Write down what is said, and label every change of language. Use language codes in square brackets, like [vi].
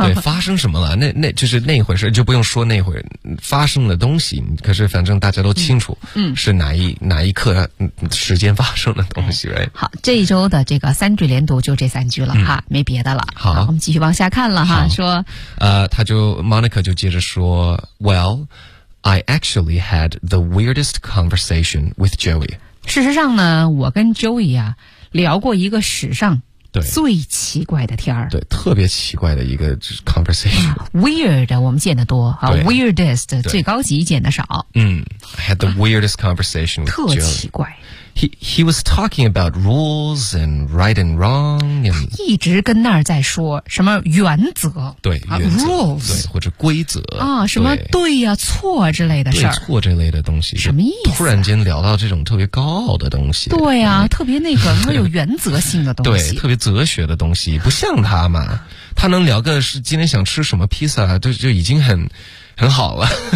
[zh] 对发生什么了那就是那回事就不用说那回发生的东西可是反正大家都清楚是哪一刻时间发生的东西、right? 好这一周的这个三句连读就这三句了哈、没别的了好我们继续往下看了哈说他就 [en] Monica [zh] 就接着说 [en] Well,I actually had the weirdest conversation with Joey. [zh] 事实上呢，我跟 Joey 啊聊过一个史上最奇怪的天儿。对，特别奇怪的一个 conversation. Weird， 我们见得多啊。Weirdest， 最高级见得少。 [en] 嗯 ，I had the weirdest conversation with Joey. [zh] 特奇怪。 [en] He was talking about rules and right and wrong. And [zh] 一直跟那儿在说什么原则，对、 [en] rules [zh] 对或者规则啊，什么对呀、错之类的事儿，对错这类的东西，什么意思、突然间聊到这种特别高傲的东西，对呀、特别那个有原则性的东西，对，特别哲学的东西，不像他嘛，他能聊个是今天想吃什么披萨，就已经很好了。